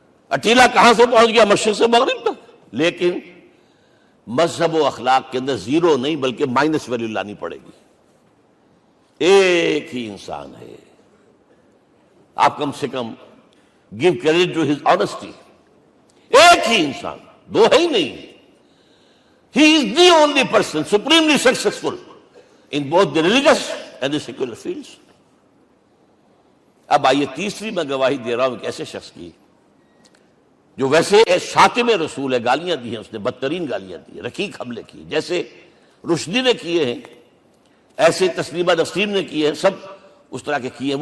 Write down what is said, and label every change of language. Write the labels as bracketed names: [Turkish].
[Urdu] اٹیلا کہاں سے پہنچ گیا؟ مشرق سے مغرب تک. لیکن مذہب و اخلاق کے اندر زیرو نہیں بلکہ مائنس ویلیو لانی پڑے گی. ایک ہی انسان ہے. آپ کم سے کم [English] Give credit to his honesty. [Urdu] ایک ہی انسان، دو ہے ہی نہیں. [English] He is the only person supremely successful in both the religious and the secular fields. [Urdu] اب آئیے تیسری میں گواہی دے رہا ہوں ایک ایسے شخص کی جو ویسے شاتم رسول ہے، گالیاں دی ہیں اس نے، بدترین گالیاں دی ہیں، رقیق حملے کی، جیسے رشدی نے کیے ہیں، ایسے تسلیمہ نسیم نے کیے ہیں، سب اس طرح کے کیے ہیں.